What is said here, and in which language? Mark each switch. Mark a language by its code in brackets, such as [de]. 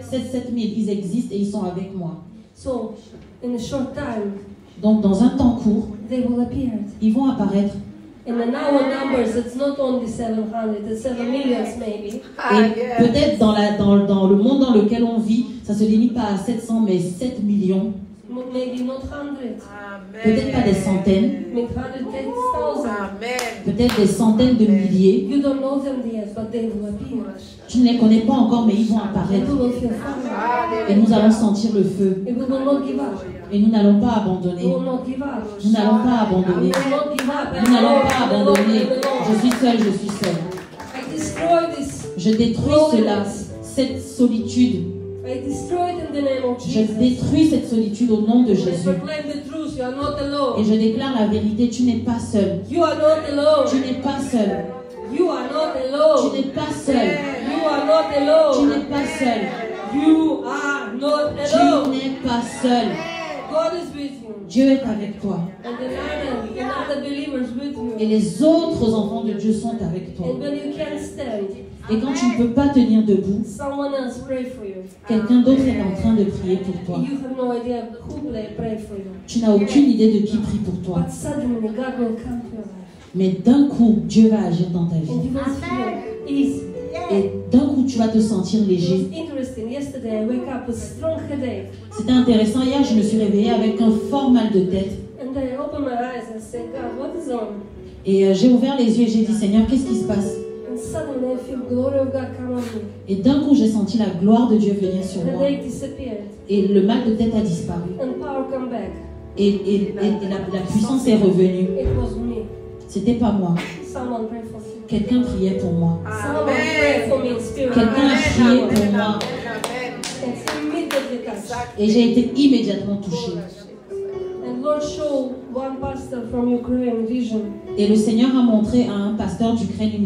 [fr] 7000, ils existent et ils sont avec moi. [en] So in a short time, [fr] Donc, dans un temps court, [en] they will appear. [fr] ils vont apparaître. [en] And in our numbers, it's not only 700, it's 7 millions maybe. [fr] Et peut-être dans le monde dans lequel on vit, ça ne se limite pas à 700, mais 7 millions. [en] Maybe not 100, [fr] Peut-être pas des centaines, [en] maybe 110,000. [fr] peut-être des centaines de milliers. [en] You don't know them yet, but they will appear. [fr] Tu ne les connais pas encore, mais ils vont [en] And [fr] apparaître. [en] we will feel fire. [fr] Et nous allons sentir le feu. [en] And we will not give up. [fr] Et nous n'allons pas [en] We [fr] abandonner. [en] will not give up. [fr] Nous n'allons pas abandonner. [en] We will not give up. [fr] Nous n'allons pas abandonner. Je suis seule, je suis seule. [en] I destroy this. [fr] Je détruis cela, cette solitude. [en] I destroy it in the name of [fr] Je [en] Jesus. [fr] détruis cette solitude au nom de [en] I [fr] Jésus. [en] proclaim the truth. You are not [fr] Et [en] alone. [fr] je déclare la vérité, tu n'es pas seul. [en] You are not [fr] Tu [en] alone. [fr] n'es pas seul. [en] You are not [fr] Tu [en] alone. [fr] n'es pas seul. [en] You are not [fr] Tu [en] alone. [fr] n'es pas seul. [en] You are not [fr] Tu [en] alone. [fr] n'es pas seul. [en] God is with you. [fr] Dieu est avec toi. [en] And another believers with [fr] Et [en] you. [fr] les autres enfants de Dieu sont avec toi. [en] And when you can't stand, [fr] Et quand tu ne peux pas tenir debout, [en] someone else pray for you. [fr] quelqu'un d'autre est en train de prier pour toi. [en] You have no idea who pray for you. [fr] Tu n'as aucune idée de qui prie pour toi. [en] But suddenly God will come to your life. [fr] Mais d'un coup, Dieu va agir dans ta [en] And [fr] vie. [en] you will feel easy. [fr] Et d'un coup, tu vas te sentir [en] It [fr] léger. [en] was interesting. Yesterday I wake up with strong headache. [fr] C'était intéressant. Hier, je me suis réveillée avec un fort mal de tête. [en] And I opened my eyes and said, God, what is on? [fr] Et j'ai ouvert les yeux et j'ai dit, Seigneur, qu'est-ce qui se passe? [en] And suddenly I feel glory of God come on me. [fr] Et d'un coup, j'ai senti la gloire de Dieu venir sur moi. [en] Headache disappeared. [fr] Et le mal de tête a disparu. [en] And power come back. [fr] Et la puissance est revenue. [en] It was me. [fr] C'était pas moi. [en] Someone pray for me. [fr] Quelqu'un priait pour moi. [en] Someone pray for me in spirit. [fr] Quelqu'un a prié pour moi. [en] And immediately touched. [fr] Et j'ai été immédiatement touchée. [en] And Lord showed one pastor from Ukraine vision. [fr] Et le Seigneur a montré à un pasteur d'Ukraine une